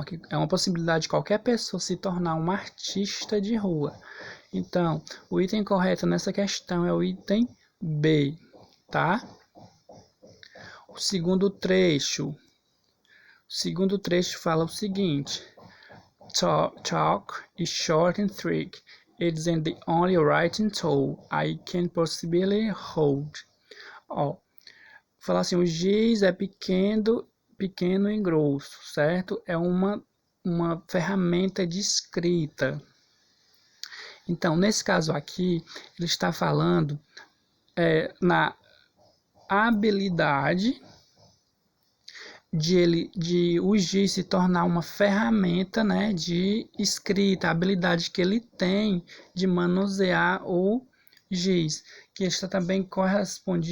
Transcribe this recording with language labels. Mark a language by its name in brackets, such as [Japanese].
[Portuguese] É uma possibilidade de qualquer pessoa se tornar um artista de rua. Então, o item correto nessa questão é o item B, tá? O segundo trecho fala o seguinte: [English] Talk is short and thick. It isn't the only writing tool I can possibly hold. [Portuguese] Ó, fala assim, o giz é pequeno e grosso, certo? É uma ferramenta de escrita. Então, nesse caso aqui, ele está falando na habilidade de o giz se tornar uma ferramenta, né, de escrita, a habilidade que ele tem de manusear o giz, que está também correlato